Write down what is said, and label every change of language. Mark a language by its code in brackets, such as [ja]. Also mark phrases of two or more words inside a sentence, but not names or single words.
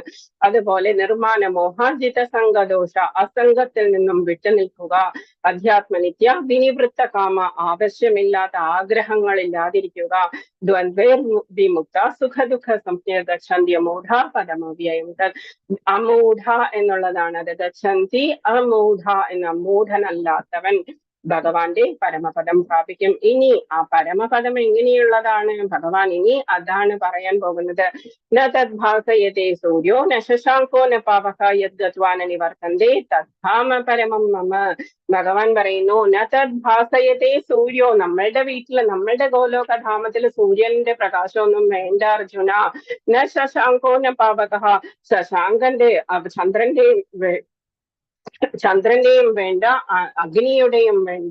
[ml] അതുപോലെ [sa] निर्मान मोहाजित सङ्गदोष, [ml] അസംഗത്തിൽ നിന്നും വിട്ടുനിൽക്കുക, [sa] अध्यात्मनित्य विनिवृत्त काम, [ml] ആവശ്യമില്ലാത്ത ആഗ്രഹങ്ങളില്ലാതിരിക്കുക, [sa] द्वन्द्वैर् विमुक्त सुखदुःख संज्ञ गच्छन्त्य मूढ पदमव्ययं तत्, [ml] അമൂഢ എന്നുള്ളതാണ് അത്. [sa] गच्छन्ति अमूढ [ml] എന്ന മൂഢനല്ലാത്തവൻ ഭഗവാന്റെ പരമപദം പ്രാപിക്കും. ഇനി ആ പരമപദം എങ്ങനെയുള്ളതാണ്? ഭഗവാൻ ഇനി അതാണ് പറയാൻ പോകുന്നത്. [sa] न तद्भासयते सूर्यो न शशाङ्को न पावक यद्गत्वान निवर्तन्ते तद्धाम परमं मम. [ml] ഭഗവാൻ പറയുന്നു, [sa] न तद्भासयते सूर्यो, [ml] നമ്മളുടെ വീട്ടില് നമ്മളുടെ ഗോലോകധാമത്തില് സൂര്യന്റെ പ്രകാശമൊന്നും വേണ്ട അർജുന. [sa] न शशाङ्को न पावक, [ml] ശശാങ്കന്റെ ചന്ദ്രന്റെയും വേണ്ട, അഗ്നിയുടെയും വേണ്ട.